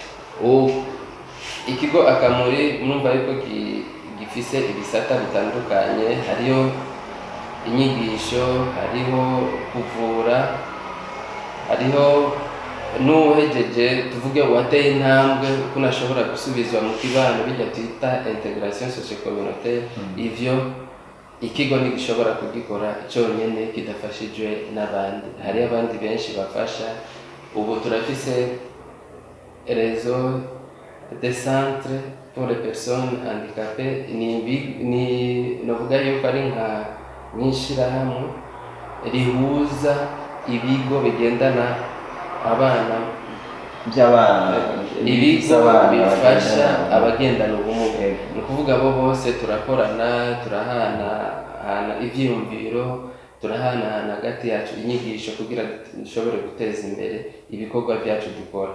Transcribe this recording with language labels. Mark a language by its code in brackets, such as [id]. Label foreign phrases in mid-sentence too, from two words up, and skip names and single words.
[rn] Ikigo Akamuri murumva yuko gifise ibisata bitandukanye, hariho inyigisho, hariho kuvura, hariho n'uhejeje tuvuge wateye intambwe ukuntu ashobora gusubizwa mu kibano bijya twita [fr] integration socio-communautaire. [rn] Ivyo ikigo ntigishobora kugikora cyonyine kidafashijwe n'abandi, hari abandi benshi bafasha. [fr] Ubu turafise réseau des centres pour les personnes handicapées, [rn] novuga yuko ari nk'ishirahamwe rihuza ibigo bigendana abana ibigo bifasha abagendana ubumuga. Ni ukuvuga abo bose turakorana, turahana ivyiyumviro, turahana hagati yacu inyigisho kugira dushobore guteza imbere ibikorwa byacu dukora.